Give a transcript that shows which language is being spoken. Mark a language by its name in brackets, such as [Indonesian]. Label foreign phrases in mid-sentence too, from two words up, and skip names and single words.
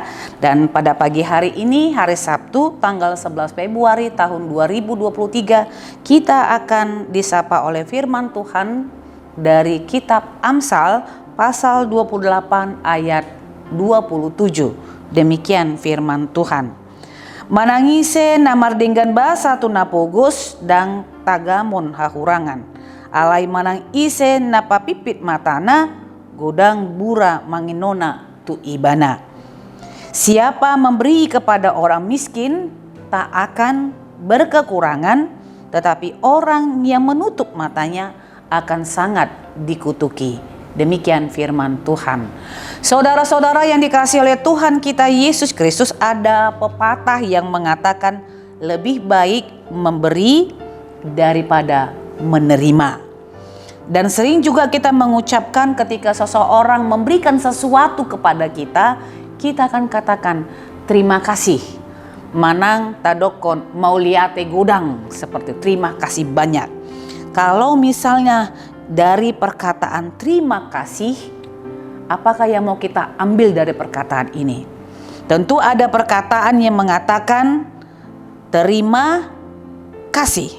[Indonesian] Dan pada pagi hari ini, hari Sabtu tanggal 11 Februari tahun 2023, kita akan disapa oleh firman Tuhan dari kitab Amsal pasal 28 ayat 27. Demikian firman Tuhan. [Batak Toba] Manangise namardinggan basa tunapogos dan tagamon hahurangan. Alai manang ise napapipit matana godang bura manginona tu ibana. [Indonesian] Siapa memberi kepada orang miskin tak akan berkekurangan, tetapi orang yang menutup matanya akan sangat dikutuki. Demikian firman Tuhan. Saudara-saudara yang dikasihi oleh Tuhan kita Yesus Kristus, ada pepatah yang mengatakan lebih baik memberi daripada menerima. Dan sering juga kita mengucapkan ketika seseorang memberikan sesuatu kepada kita, kita akan katakan terima kasih. [Batak Toba] Manang tadokon mauliate godang, [Indonesian] seperti terima kasih banyak. Kalau misalnya dari perkataan terima kasih, apakah yang mau kita ambil dari perkataan ini? Tentu ada perkataan yang mengatakan terima kasih.